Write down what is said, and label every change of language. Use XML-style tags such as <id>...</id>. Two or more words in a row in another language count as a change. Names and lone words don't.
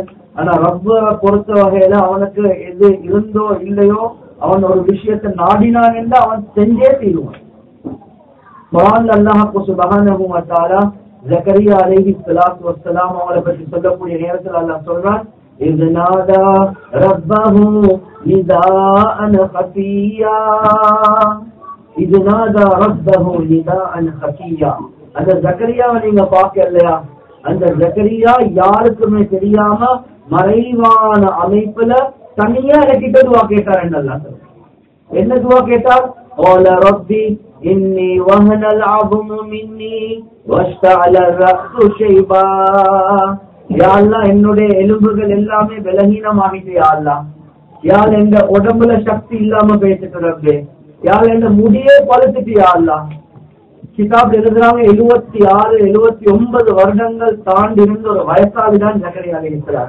<ta>ஆனா ரப்ப பொறுத்த வகையில அவனுக்கு எது இருந்தோ இல்லையோ அவன் ஒரு விஷயத்தை நாடினான் என்று அவன் செஞ்சே தீருவான். குர்ஆன்ல அல்லாஹ்</ta> <ar>سبحانه وتعالى</ar> <ta>ஜக்கரியா</ta> <ar>عليه الصلاة والسلام</ar> <ta>அவரை பற்றி சொல்லக்கூடிய நேரத்தில் அல்லாஹ் சொல்றான்,</ta> <ar>إذ نادى ربه نداء خفيا إذ نادى ربه نداء خفيا.</ar> <ta>அந்த ஜக்கரியாவை நீங்க பார்க்கலையா? அந்த ஜக்கரியா யாருக்குமே தெரியாம மறைவான அமைப்புல தனியா எனக்கிட்ட துவா கேட்டார் என்றெல்லாம். என்ன துவா கேட்டார்?</ta> <ar>قال ربي إني وهن العظم مني واشتعل الرأس شيبا. يا الله,</ar> <ta>என்னுடைய எலும்புகள் எல்லாமே பலகீனமாகிட்டு</ta> <ar>يا الله.</ar> <ta>யார் எந்த உடம்புல சக்தி இல்லாம பேசிட்டு ரப்பே. யார் எந்த முடியே பழுத்துட்டு</ta> <ar>يا الله.</ar> <ta>கிதாப் எழுதுறாங்க 76 79 வருடங்கள் தாண்டி இருந்த ஒரு வயசாளிதான் ஜக்கரியா அலைஹிஸ்ஸலாம்.</ta>